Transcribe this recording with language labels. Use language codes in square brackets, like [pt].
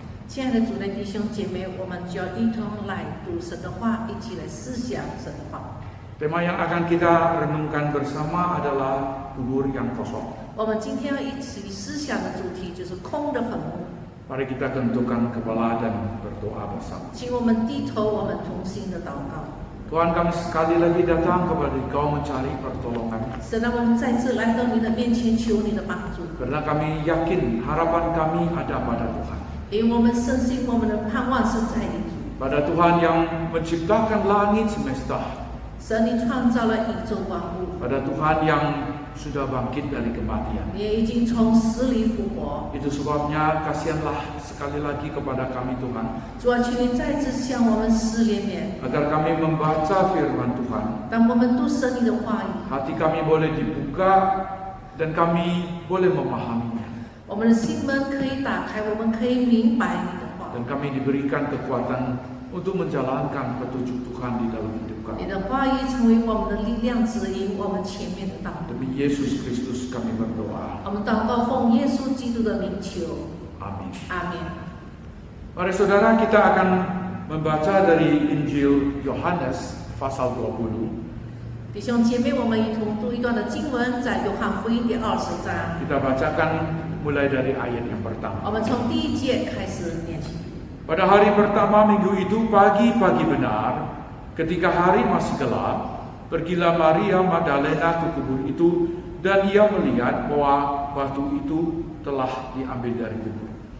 [zh] 亲爱的主内弟兄姐妹，我们就要一同来读神的话，一起来思想神的话。 [id] Tema yang akan kita renungkan bersama adalah kubur yang kosong. [zh] 我们今天要一起思想的主题就是空的坟墓。 [id] Mari kita tundukkan kepala dan berdoa bersama. [zh] 请我们低头，我们同心的祷告。 [id] Tuhan, kami sekali lagi datang kepada Engkau mencari pertolongan. [zh] 神让我们再次来到你的面前，求你的帮助， [id] Karena kami yakin harapan kami ada pada Tuhan. [zh] 因为我们深信我们的盼望是在你主。 [id] Pada Tuhan yang menciptakan langit semesta. [zh] 神，你创造了宇宙万物， [id] Pada Tuhan yang sudah bangkit dari kematian. [zh] 你也已经从死里复活。 [id] Itu sebabnya kasihanlah sekali lagi kepada kami Tuhan. [zh] 主啊，求你再次向我们施怜悯， [id] Agar kami membaca firman Tuhan. [zh] 当我们读神你的话语， [id] Hati kami boleh dibuka dan kami boleh memahaminya. [zh] 我们的心门可以打开，我们可以明白你的话。 [id] Dan kami diberikan kekuatan untuk menjalankan petunjuk Tuhan di dalam hidup [zh] 你 [id] kami. [zh] 的话语成为我们的力量，指引我们前面的道路。 [id] Demi Yesus Kristus kami berdoa. [zh] 我们祷告，奉耶稣基督的名求， [id] Amin. [zh] 阿门。 [id] Mari saudara, kita akan membaca dari Injil Yohanes pasal 20. [zh] 弟兄姐妹，我们一同读一段的经文，在约翰福音第20章， [id] Kita bacakan mulai dari ayat yang [zh] 我 [id] pertama. [zh] 们从第1节开始念起。 [id] Pada hari pertama minggu itu pagi-pagi benar, ketika hari masih gelap, pergilah Maria Magdalena ke kubur itu dan ia melihat bahwa batu itu telah diambil dari kubur.